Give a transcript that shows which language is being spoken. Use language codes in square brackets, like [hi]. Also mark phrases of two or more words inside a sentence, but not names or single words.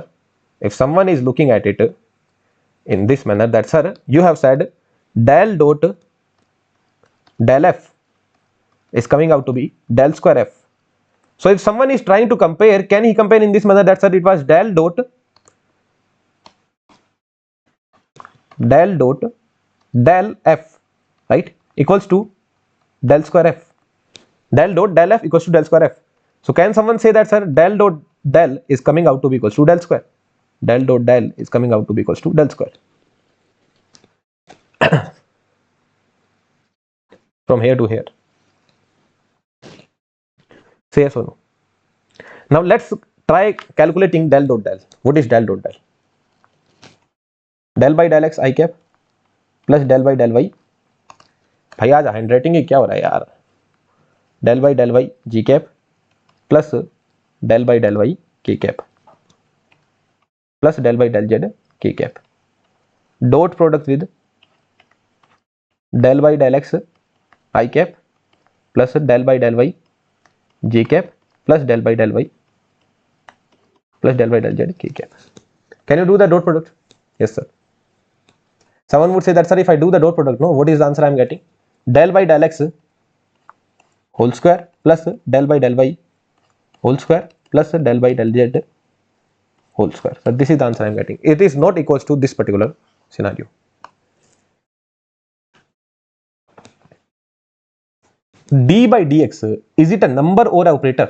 [en] If someone is looking at it in this manner, that sir, you have said del dot del f is coming out to be del square f. So if someone is trying to compare, can he compare in this manner, that sir, it was del dot del f, right, equals to del square f. Del dot del f equals to del square f. So can someone say that sir, del dot del is coming out to be equals to del square? Del dot del is coming out to be equals to del square. From here to here. Say yes or no. Now let's try calculating del dot del. What is del dot del? Del by del x I cap plus del by del y. [hi] भाई आज हैंडराइटिंग ही क्या हो रहा है यार. [en] Del by del y g cap plus del by del y k cap plus del by del z k cap. Dot product with del by del x I cap plus del by del y j cap plus del by del y plus del by del z k cap. Can you do the dot product? Yes sir. Someone would say that sir, if I do the dot product, no, what is the answer I am getting? Del by del x whole square plus del by del y whole square plus del by del z whole square. So this is the answer I am getting. It is not equals to this particular scenario. D by dx, is it a number or an operator?